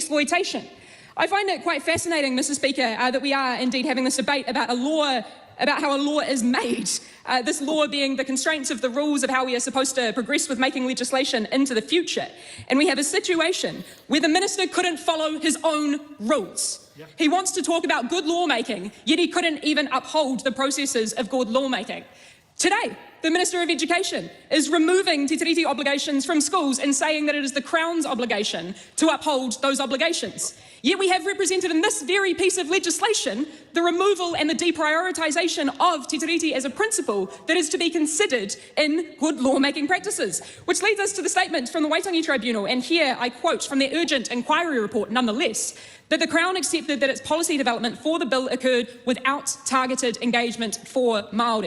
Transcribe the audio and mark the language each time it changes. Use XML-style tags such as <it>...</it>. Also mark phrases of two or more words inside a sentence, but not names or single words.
<en>I find it quite fascinating, Mr. Speaker, that we are indeed having this debate about a law about how a law is made, this law being the constraints of the rules of how we are supposed to progress with making legislation into the future. And we have a situation where the minister couldn't follow his own rules. He wants to talk about good lawmaking, yet he couldn't even uphold the processes of good lawmaking. Today, the Minister of Education is removing te tiriti obligations from schools and saying that it is the Crown's obligation to uphold those obligations. Yet we have represented in this very piece of legislation the removal and the deprioritisation of te tiriti as a principle that is to be considered in good lawmaking practices. Which leads us to the statement from the Waitangi Tribunal, and here I quote from their urgent inquiry report nonetheless, that the Crown accepted that its policy development for the bill occurred without targeted engagement for Māori.</en>